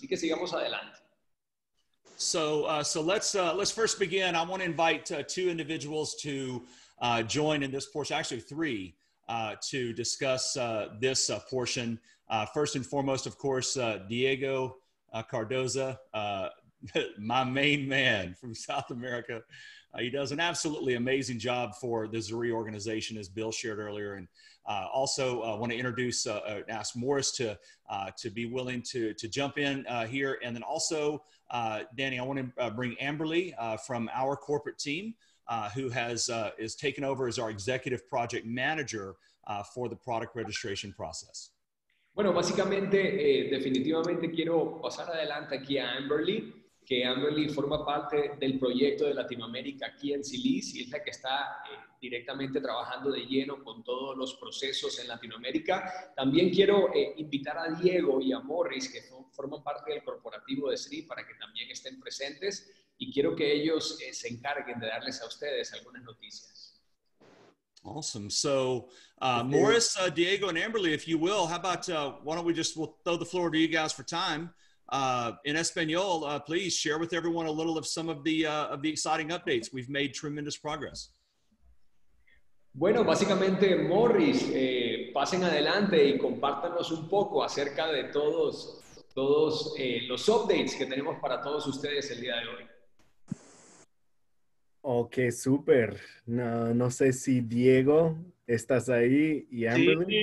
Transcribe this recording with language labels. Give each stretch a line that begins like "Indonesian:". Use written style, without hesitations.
Spanish: Así que sigamos adelante.
English: So let's first begin. I want to invite two individuals to join in this portion, actually three, to discuss this portion. First and foremost, of course, Diego Cardoza, my main man from South America. He does an absolutely amazing job for the Zrii organization, as Bill shared earlier. And also want to introduce, ask Morris to be willing to jump in here. And then also, Danny, I want to bring Amberly from our corporate team, who is taken over as our executive project manager for the product registration process.
Spanish: Bueno, básicamente, definitivamente quiero pasar adelante aquí a Amberly, que Amberly forma parte del proyecto de Latinoamérica aquí en Zrii, y es la que está directamente trabajando de lleno con todos los procesos en Latinoamérica. También quiero invitar a Diego y a Morris, que forman parte del corporativo de Zrii, para que también estén presentes, y quiero que ellos se encarguen de darles a ustedes algunas noticias.
English: Awesome. So, Morris, Diego, and Amberly, if you will, how about, why don't we'll throw the floor to you guys for time. In Espanol, please share with everyone a little of some of the exciting updates. We've made tremendous progress.
Spanish: Bueno, básicamente, Morris, pasen adelante y compártanos un poco acerca de todos los updates que tenemos para todos ustedes el día de hoy. Ok, súper. No sé si Diego, ¿estás ahí? Y Amberly.